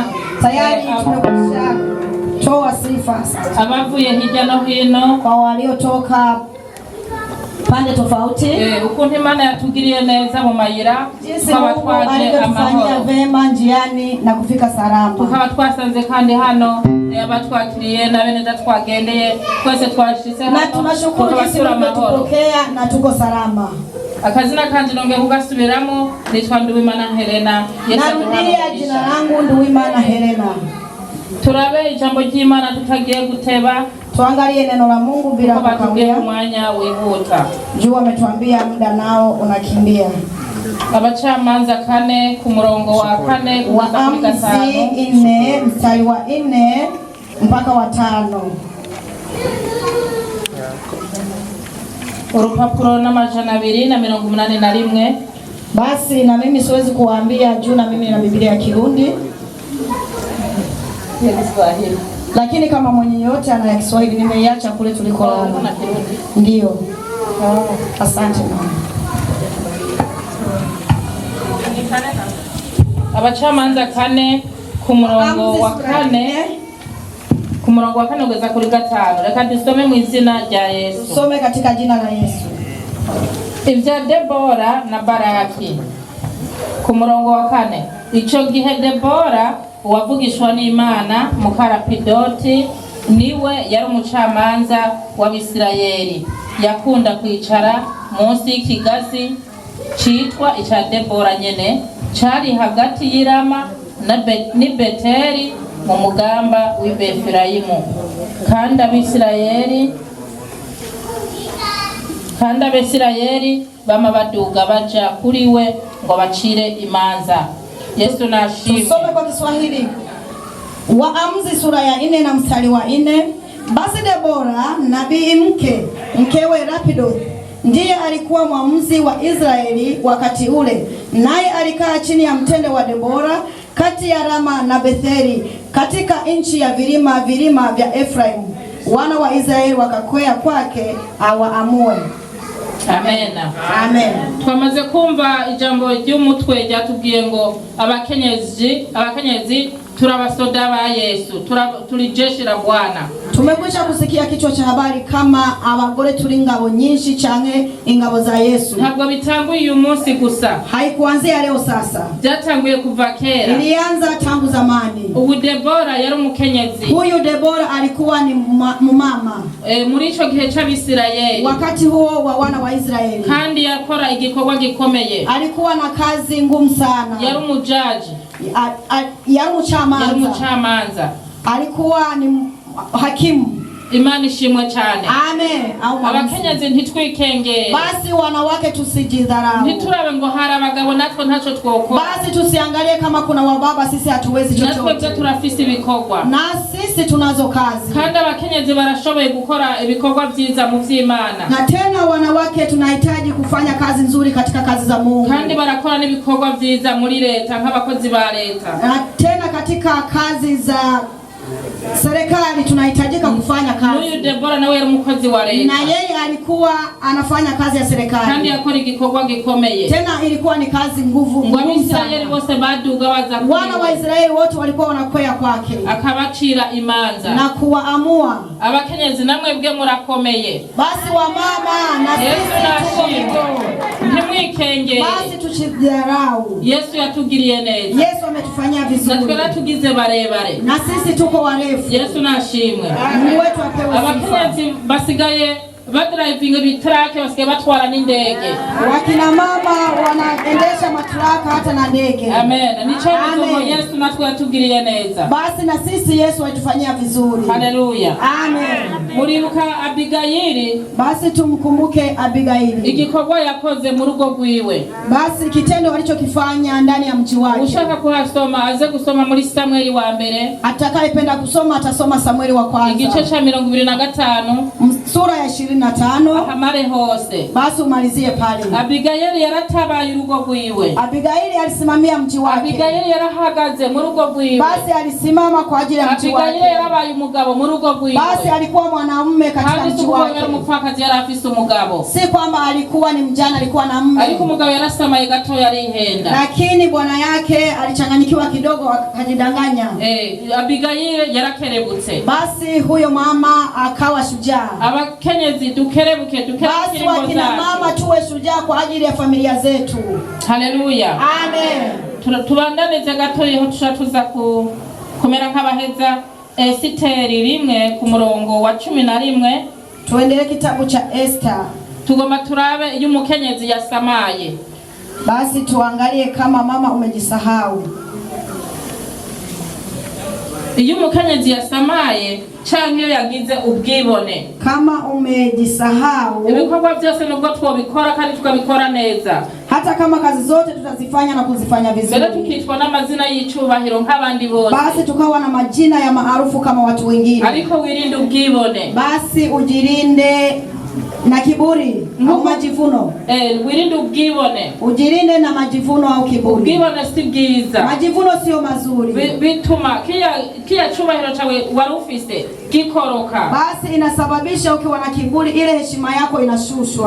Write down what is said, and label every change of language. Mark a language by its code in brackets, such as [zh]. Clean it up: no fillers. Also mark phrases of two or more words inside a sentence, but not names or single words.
[sw] Tayari tumekwisha toa sifa [rn] abavuye hirya no hino [sw] kwa waliotoka pande tofauti, [rn] ukuntu Imana yatugiriye neza mu mayira, tukaba twaje amahoro [sw] vema njiani na kufika salama. [rn] Tukaba twasanze kandi hano abatwakiriye na bene datwagendeye twese twashitse hano, [sw] na tunashukuru jinsi mmetupokea na tuko salama. [rn] Akazina kandi nongeye kugasubiramo, nitwa Nduwimana Helena. [sw] Narudia jina langu Nduwimana Helena. [rn] Turabe ijambo ry'Imana tutagiye guteba, [sw] tuangalie neno la Mungu bila kukawia. [rn] Mwanya wihuta. [sw] Juu ametuambia muda nao unakimbia. [rn] Abacamanza 4 ku murongo wa 4 [sw] Waamuzi 4 mstari wa 4 mpaka wa 5. [rn] Urupapuro n'amajana 281. [sw] Basi na mimi siwezi kuwaambia juu na mimi na Biblia ya Kirundi. Lakini kama mwenye yote ana ya Kiswahili nimeiacha kule tulikolala. Ndio. Asante mama. [rn] Abacamanza 4 ku murongo wa 4 kugeza kuri 5. Reka dusome mu izina rya Yesu. [sw] Some katika jina la Yesu. [rn] Ibya Debora na Baraki ku murongo wa 4. Ico gihe Debora uwavugishwa n'Imana Mukarapidoti niwe yari umucamanza w'Abisirayeli, yakunda kwicara munsi y'ikigazi citwa ica Debora nyene, cari hagati y'Irama ni Beteri mu mugamba w'Ibefirayimu. Kandi Abisirayeli bama baduga baja kuri we ngo bacire imanza. Yesu nashimwe. [sw] Tusome kwa Kiswahili. Waamuzi sura ya 4 na mstari wa 4. Basi Debora nabii mkewe Lapidoth ndiye alikuwa mwamuzi wa Israeli wakati ule, naye alikaa chini ya mtende wa Debora kati ya Rama na Betheli katika nchi ya vilima vya Efraimu. Wana wa Israeli wakakwea kwake awaamue. Amen. Amen. [rn] Twamaze kumva ijambo ry'umutwe ryatubwiye ngo abakenyezi turabasoda ba Yesu, turi [sw] jeshi la Bwana. Tumekwisha kusikia kichwa cha habari kama [rn] abagore turi ngabo nyinshi canke ingabo za Yesu. Ntabwo bitanguye uyu munsi gusa. [sw] Haikuanzia leo sasa. [rn] Byatanguye kuva kera. [sw] Ilianza tangu zamani. [rn] Ubu Debora yari umukenyezi. [sw] Huyu Debora alikuwa ni mama. [rn] Muri ico gihe c'Abisirayeli. [sw] Wakati huo wa wana wa Israeli. [rn] Kandi yakora igikorwa gikomeye. [sw] Alikuwa na kazi ngumu sana. [rn] Yari umujaji. Yari umucamanza. [sw] Alikuwa ni hakimu. [rn] Imana ishimwe cyane. Amen. Abakenyezi ntitwikengere. [sw] Basi wanawake tusijidharau. [rn] Ntiturabe ngo hari abagabo natwe ntaco twokora. [sw] Basi tusiangalie kama kuna wababa sisi hatuwezi chochote. [rn] Natwe turafise ibikorwa. [sw] Na sisi tunazo kazi. [rn] Kandi abakenyezi barashoboye gukora ibikorwa byiza mu vy'Imana. [sw] Na tena wanawake tunahitaji kufanya kazi nzuri katika kazi za Mungu. [rn] Kandi barakora n'ibikorwa byiza muri leta nk'abakozi ba leta. [sw] Na tena katika kazi za serikali tunahitajika kufanya kazi. [rn] Huyu Debora nawe yari umukozi wa leta. [sw] Na yeye alikuwa anafanya kazi ya serikali. [rn] Kandi yakora igikorwa gikomeye. [sw] Tena ilikuwa ni kazi ngumu [rn] Abisirayeli bose baduga baza kuri. [sw] Wana wa Israeli wote walikuwa wanakwea kwake. [rn] Akabacira imanza. [sw] Na kuwaamua. [rn] Abakenyezi namwe bwe murakomeye. [sw] Basi wa mama na sisi [rn] ntimwikengere. [sw] Basi tusidharau. [rn] Yesu yatugiriye neza. [sw] Yesu ametufanyia vizuri. [rn] Natwe natugize barebare. [sw] Na sisi tuko warefu. [rn] Yesu nashimwe. [sw] Mungu wetu apewe sifa. [rn] Abakenyezi basigaye badrivinga bitrake basigaye batwara n'indege. [sw] Wakina mama wanaendesha matraka hata na ndege. Amen. [rn] Nicho ngo Yesu natwe yatugiriye neza. [sw] Basi na sisi Yesu alitufanyia vizuri. Haleluya. Amen. [rn] Muribuka Abigayili. [sw] Basi tumkumbuke Abigayili. [rn] Igikorwa yakoze mu rugo rwiwe. [sw] Basi kitendo alichokifanya ndani ya mji wake. [rn] Ushaka kuhasoma aze gusoma muri Samueli wa mbere. [sw] Atakayependa kusoma atasoma Samueli wa kwanza. [rn] Igice cha 25 [sw] sura ya 25. [rn] Ahamare hose. [sw] Basi umalizie pale. [rn] Abigayili yaratabaye urugo rwiwe. [sw] Abigayili alisimamia mji wake. [rn] Abigayili yarahagaze mu rugo rwiwe. [sw] Basi alisimama kwa ajili ya mji wake. [rn] Abigayili yarabaye umugabo mu rugo rwiwe. [sw] Basi alikuwa mwanamume katika mji wake. [rn] Kandi umupfakazi yari afise umugabo. [sw] Si kwamba alikuwa ni mjana, alikuwa na mume. [rn] Ariko umugabo yarasamaye gato yarihenda. [sw] Lakini bwana yake alichanganyikiwa kidogo akajidanganya. [rn] Abigayili yarakerebutse. [sw] Basi huyo mama akawa shujaa. [rn] Abakenyezi dukerebuke [sw] basi wakina mama tuwe shujaa kwa ajili ya familia zetu. Haleluya. Amen. [rn] Tubandanize gato yeho tushatuza kumera nk'abaheza Esiteri 1 ku murongo wa 11. [sw] Tuendelee kitabu cha Esther. [rn] Tugoma turabe iyo umukenyezi yasamaye. [sw] Basi tuangalie kama mama umejisahau. [rn] Iyo umukenyezi yasamaye canke iyo yagize ubwibone. [sw] Kama umejisahau. [rn] Ibikorwa byose nubwo twobikora kandi tukabikora neza. [sw] Hata kama kazi zote tutazifanya na kuzifanya vizuri. [rn] Bele tukitwa n'amazina y'icubahiro nk'abandi bose. [sw] Basi tukawa na majina ya maarufu kama watu wengine. [rn] Ariko wirinde ubwibone. [sw] Basi ujirinde na kiburi au majivuno. [rn] Wirinde ubwibone. [sw] Ujirinde na majivuno au kiburi. [rn] Ubwibone si bwiza. [sw] Majivuno sio mazuri. [rn] Bituma kia chubahiro chawe warufise gikoroka. [sw] Basi inasababisha ukiwa na kiburi ile heshima yako inashushwa.